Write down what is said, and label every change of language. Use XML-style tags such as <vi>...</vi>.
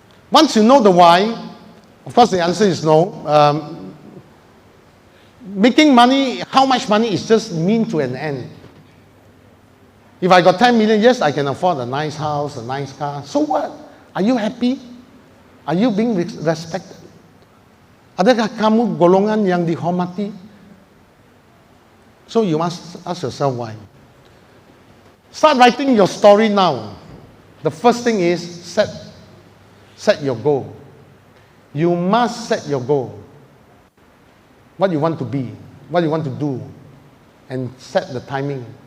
<en>Once you know the why, of course the answer is no. Making money, how much money is just mean to an end. If I got 10 million, yes, I can afford a nice house, a nice car. So what? Are you happy? Are you being respected?</en> <ms>Adakah kamu golongan yang dihormati?</ms> <en>So you must ask yourself why. Start writing your story now. The first thing is set your goal. You must set your goal. What you want to be, what you want to do, and set the timing.</en>